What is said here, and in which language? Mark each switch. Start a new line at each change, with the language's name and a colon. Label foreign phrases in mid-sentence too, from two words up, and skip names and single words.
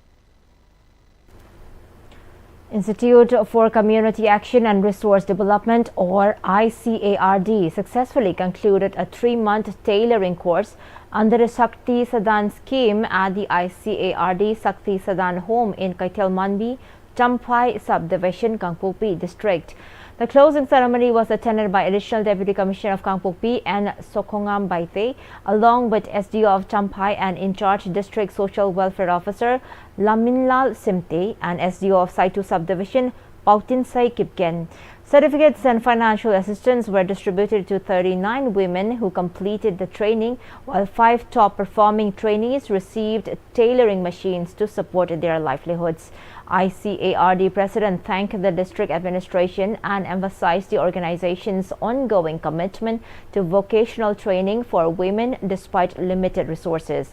English: Institute for Community Action and Resource Development, or ICARD, successfully concluded a 3-month tailoring course under the Shakti Sadan scheme at the ICARD Shakti Sadan home in Kaitel Manbi, Champhai subdivision, Kangpokpi district. The closing ceremony was attended by Additional Deputy Commissioner of Kangpokpi and Sokhongam Baite, along with SDO of Champhai and in-charge District Social Welfare Officer Laminlal Simte and SDO of Saitu Subdivision Pautinsai Kipken. Certificates and financial assistance were distributed to 39 women who completed the training, while 5 top-performing trainees received tailoring machines to support their livelihoods. ICARD President thanked the district administration and emphasized the organization's ongoing commitment to vocational training for women despite limited resources.